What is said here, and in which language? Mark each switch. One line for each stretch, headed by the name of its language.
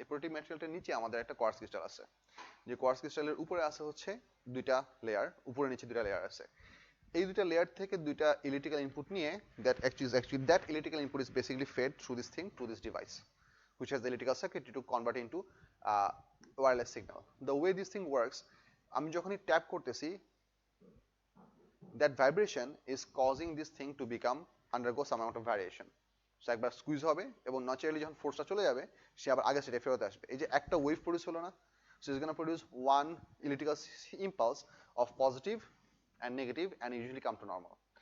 Bangla: এই প্রোটেক্টিভ ম্যাটেরিয়ালটার নিচে আমাদের একটা কোয়ার্টজ ক্রিস্টাল আছে, যে কোয়ার্টজ ক্রিস্টালের উপরে আছে হচ্ছে দুইটা লেয়ার, উপরে নিচে দুইটা লেয়ার আছে। এই দুইটা লেয়ার থেকে দুইটা ইলেকট্রিক্যাল ইনপুট নিয়ে
English: that electrical input is basically fed through this thing to this device, which has the electrical circuit to convert into wireless signal. The way this thing works,
Bangla: আমি যখনই tap করতেছি,
English: that vibration is causing this thing to become undergo some amount of variation.
Bangla: So একবার squeeze হবে এবং naturally যখন ফোর্সটা চলে যাবে, সে আবার আগের স্টেটে ফেরত আসবে। এই যে একটা ওয়েভ প্রডিউস হলো না,
English: so it's going to produce one electrical impulse of positive and negative and usually come to normal.